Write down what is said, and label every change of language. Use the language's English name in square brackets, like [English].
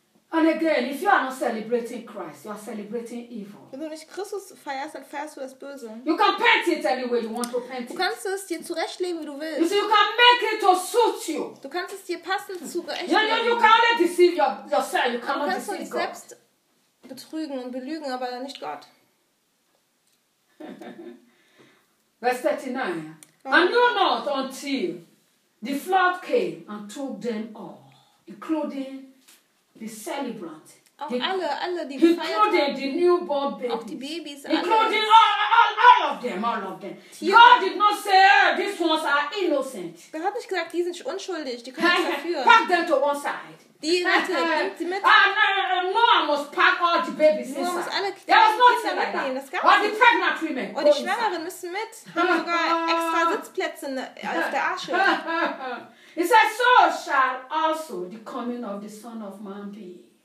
[English] And again, if you are not celebrating Christ, you are celebrating evil. [German] Wenn du nicht Christus feierst, dann feierst du das Böse. [English] You can paint it any way you want to paint it. [German] Du kannst es dir zurechtlegen, wie du willst. [English] You see, you can make it to suit you. [German] Du kannst es dir passend zurechtlegen. [English] You can only deceive yourself. You cannot deceive God. [German] Du kannst dich selbst betrügen und belügen, aber nicht Gott. Vers 39. Oh. [English] And knew not until the flood came and took them all, including the celebrant, [German] auch [English] the, [German] alle die feierten, [English] the newborn babies, [German] auch die Babys, [English] including all of them. [German] Tier. [English] God did not say, hey, these ones are innocent. [German] Er hat nicht gesagt, die sind unschuldig, die können nichts dafür. [English] Pack them to one side. [German] Die Leute, nimmt sie mit. [English] No, I must pack all the babies inside. [German] Nur muss alle Kinder mitnehmen. Das gab es nicht. [English] Or the pregnant women. [German] Und die Schwangeren müssen mit. Haben sogar extra Sitzplätze auf der Arche. [English] He says, so shall also the coming of the Son of Man be.